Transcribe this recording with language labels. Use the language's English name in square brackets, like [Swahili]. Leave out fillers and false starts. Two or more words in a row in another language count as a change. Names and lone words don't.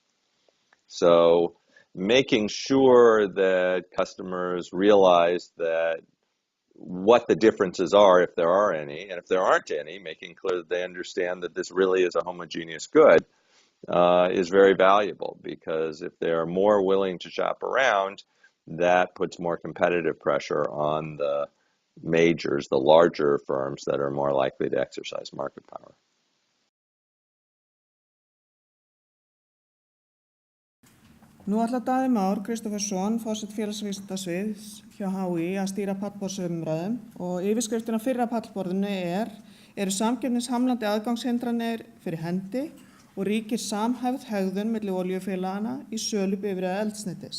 [English] So making sure that customers realize that what the differences are, if there are any, and if there aren't any, making clear that they understand that this really is a homogeneous good is very valuable, because if they're more willing to shop around, that puts more competitive pressure on the majors, the larger firms that are more likely to exercise market power. [Icelandic] Nú ætla Daði Már Kristófersson, forseti félagsvísindasviðs hjá HÍ, að stýra pallborðsumræðum og yfirskriftin á fyrra pallborðinu eru samkeppnishamlandi aðgangshindranir fyrir hendi og ríkir samhæfð hegðun milli olíufélagana í sölu bifreiða eldsneytis.